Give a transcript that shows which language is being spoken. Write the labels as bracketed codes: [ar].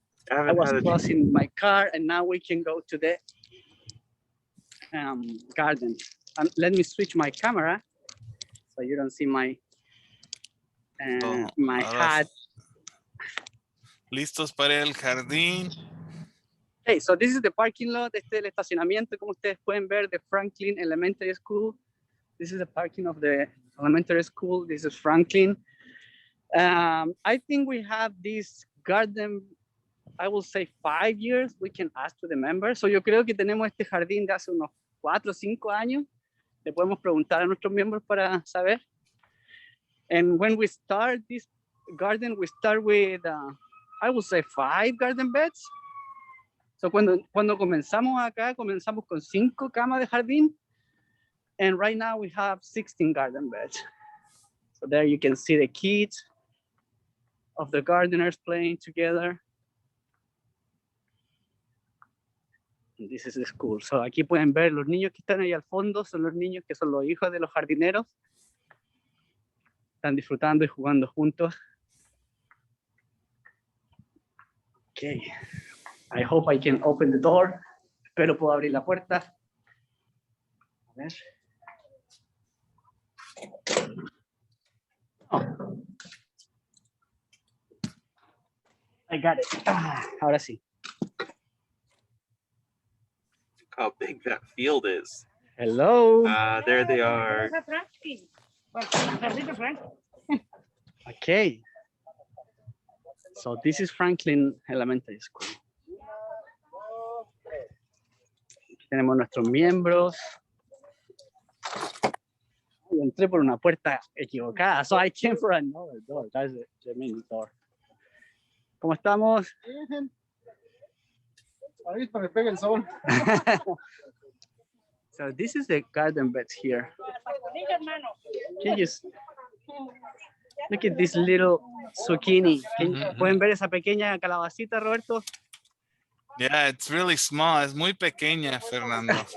[en] I was closing my car and now we can go to the garden. Let me switch my camera so you don't see my my hat. [es] ¿Listos para el jardín? [en] Hey, so this is the parking lot. [es] Este es el estacionamiento, como ustedes pueden ver, de Franklin Elementary School. [en] This is the parking of the elementary school. This is Franklin. I think we have this garden, I will say 5 years. We can ask to the members. [es] So yo creo que tenemos este jardín de hace unos 4 o 5 años. Le podemos preguntar a nuestros miembros para saber. [en] And when we start this garden, we start with, I will say 5 garden beds. [es] So cuando comenzamos acá, comenzamos con 5 camas de jardín. [en] And right now we have 16 garden beds. So there you can see the kids of the gardeners playing together. And this is the school. [es] So aquí pueden ver los niños que están ahí al fondo, son los niños que son los hijos de los jardineros. Están disfrutando y jugando juntos. [en] Okay. I hope I can open the door. [es] Espero puedo abrir la puerta. A ver. Oh. [en] I got it. [es] Ahora sí. [en] Look how big that field is. Hello. There they are. Okay. So this is Franklin Elementary School. [es] Aquí tenemos nuestros miembros. Yo entré por una puerta equivocada, [en] so I came for another door. [es] That's the main door. ¿Cómo estamos? Ahorita me pega el sol. [en] So this is the garden beds here. Can you look at this little zucchini? [es] ¿Pueden ver esa pequeña calabacita, Roberto? [en] Yeah, it's really small. [es] Es muy pequeña, Fernando.